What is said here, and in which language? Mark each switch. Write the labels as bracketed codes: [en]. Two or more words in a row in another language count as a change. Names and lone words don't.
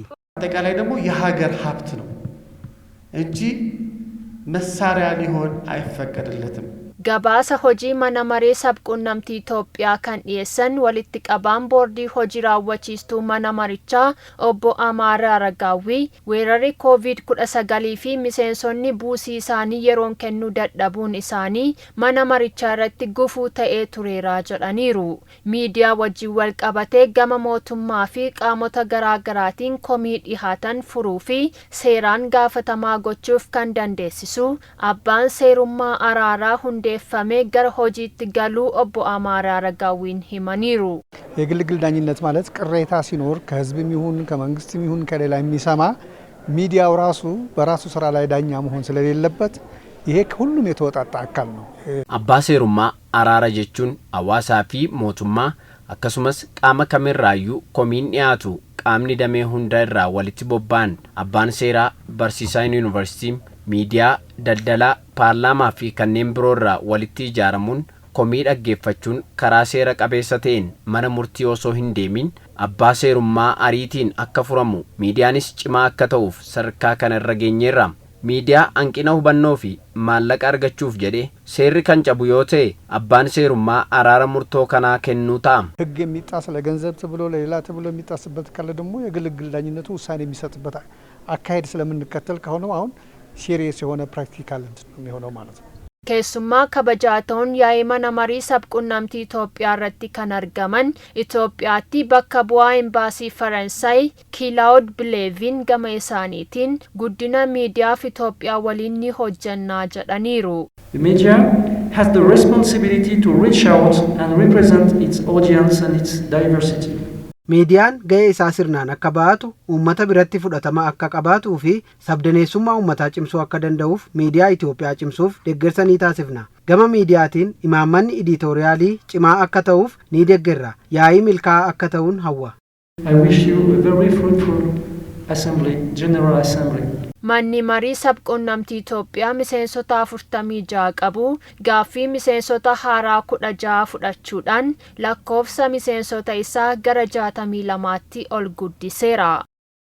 [am] አጠቃላይ ደግሞ የሀገር ሀብት ነው እንጂ መሳሪያ ሊሆን አይፈቀድለትም። [om] Gabaasa hojii mana maree sabquunnamtii Itoophiyaa kan dhiyeessan walitti qabaan boordii hojii raawwachiistuu mana marichaa obbo Amaara Aragaawii weerarri COVID-19 fi miseensonni buusii isaanii yeroon kennuu dadhabuun isaanii mana marichaa irratti gufuu ta'ee tureera jedhaniiru. Miidiyaa wajjin wal qabatee gama mootummaa fi qaamota garaagaraatiin komii dhihaatan furuu fi seeraan gaafatamaa gochuuf kan dandeessisu abbaan seerummaa araaraa hundeeffamee gara hojiitti galuu obbo Amaara Aragawiin himaniiru. [am] የግልግል ዳኝነት ማለት ቅሬታ ሲኖር ከህዝብም ይሁን ከመንግስትም ይሁን ከሌላ የሚሰማ ሚዲያው ራሱ በራሱ ስራ ላይ ዳኛ መሆን ስለሌለበት ይሄ ሁሉም የተወጣጣ አካል ነው። [om] abbaa seerummaa araaraa jechuun awwaasaa fi mootummaa akkasumas qaama kamirraayyuu komiin dhiyaatu qaamni damee hunda irraa walitti bobba'an abbaan seeraa barsiisaa yuunivarsiitii miidiyaa daldalaa paarlaamaa fi kanneen biroo irraa walitti ijaaramuun komii dhaggeeffachuun karaa seera qabeessa ta'een mana murtii osoo hin deemin abbaa seerummaa ariitiin akka furamu miidiyaanis cimaa akka ta'uuf sadarkaa kana irra geenyeerra. Miidiyaa hanqina hubannoo fi maallaqa argachuuf jedhee seerri kan cabu yoo ta'e abbaan seerummaa araara murtoo kanaa kennuu ta'a. [am] ህግ የሚጣስ ለገንዘብ ተብሎ ለሌላ ተብሎ የሚጣስበት ካለ ደግሞ የግልግል ዳኝነቱ ውሳኔ የሚሰጥበት አካሄድ ስለምንከተል ከሆነ አሁን ሲሪየስ የሆነ ፕራክቲካል ነው የሚሆነው ማለት ነው። [om] Keessummaa kabajaatoon yaa'ii mana marii sabquunnamtii Itoophiyaa irratti kan argaman Itoophiyaatti bakka bu'aa embaasii Faransaay Kilaawud Bileevin gama isaaniitiin guddina miidiyaaf Itoophiyaa waliin ni hojjannaa jedhaniiru. [en] The media has the responsibility to reach out and represent its audience and its diversity. [om] Miidiyaan ga'ee isaa sirnaan akka baatu, uummata biratti fudhatama akka qabaatuu fi sabdaneessummaa uummataa cimsuu akka danda'uuf miidiyaa Itoophiyaa cimsuuf deeggarsa ni taasifna. Gama miidiyaatiin imaammanni editoriaalii cimaa akka ta'uuf ni deeggarra. Yaa'ii milkaa'aa akka ta'uun hawwa. [en] I wish you a very fruitful assembly, general assembly. [om] Manni marii sabquunnamtii Itoophiyaa miseensota 46 qabu gaaffii miseensota haaraa 16 fudhachuudhaan lakkoofsa miseensota isaa gara 62tti ol guddiseera.